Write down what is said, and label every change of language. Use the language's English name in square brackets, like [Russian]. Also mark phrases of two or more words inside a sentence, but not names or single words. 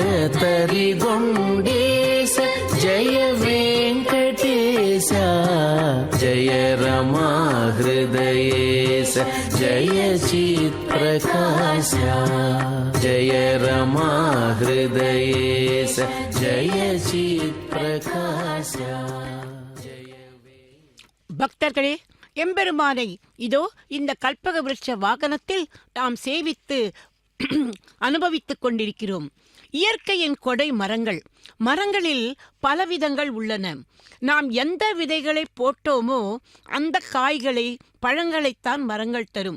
[Sanskrit] तरिगुण्डेश जय वेङ्कटेश जय रमा हृदयेश जय चित्प्रकाश जय रमा हृदयेश जय चित्प्रकाश [Tamil] பக்தர்களே, எம்பெருமானை இதோ இந்த கல்பக விருட்ச வாகனத்தில் நாம் சேவித்து அனுபவித்துக் கொண்டிருக்கிறோம். இயற்கையின் கொடை மரங்கள். மரங்களில் பலவிதங்கள் உள்ளன. நாம் எந்த விதைகளை போட்டோமோ அந்த காய்களை பழங்களைத்தான் மரங்கள் தரும்.